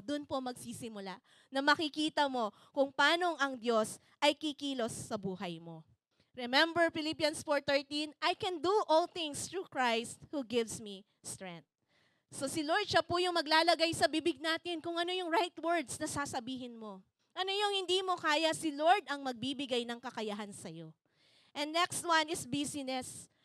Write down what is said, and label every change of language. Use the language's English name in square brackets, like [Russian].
[Filipino] Doon po magsisimula na makikita mo kung paano ang Diyos ay kikilos sa buhay mo. [English] Remember Philippians 4:13, I can do all things through Christ who gives me strength. [Filipino] So si Lord, siya po yung maglalagay sa bibig natin kung ano yung right words na sasabihin mo. Ano yung hindi mo kaya, si Lord ang magbibigay ng kakayahan sa'yo. [English] And next one is busyness.